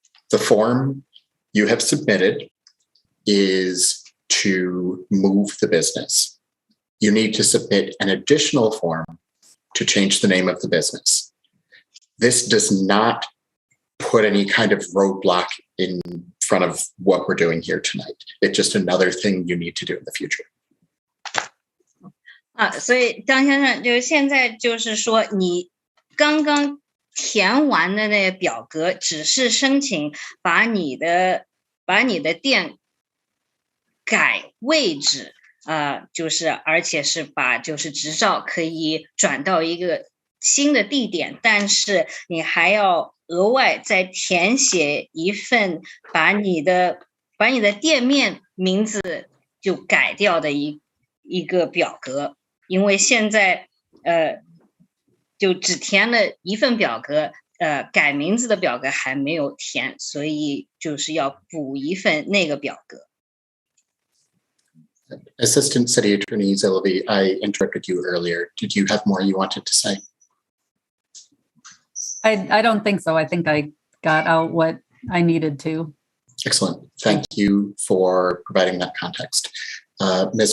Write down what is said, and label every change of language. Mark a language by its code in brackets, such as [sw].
[en] The form you have submitted is to move the business. You need to submit an additional form to change the name of the business. This does not put any kind of roadblock in front of what we're doing here tonight. It's just another thing you need to do in the future. [zh] 所以张先生就现在就是说，你刚刚填完的那个表格，只是申请把你的店改位置，就是而且是把就是执照可以转到一个新的地点，但是你还要额外再填写一份把你的店面名字就改掉的一个表格，因为现在就只填了一份表格，改名字的表格还没有填，所以就是要补一份那个表格。 [en] Assistant City Attorney Zilliby, I interrupted you earlier. Did you have more you wanted to say? I don't think so. I think I got out what I needed to. Excellent. Thank you for providing that context. Ms.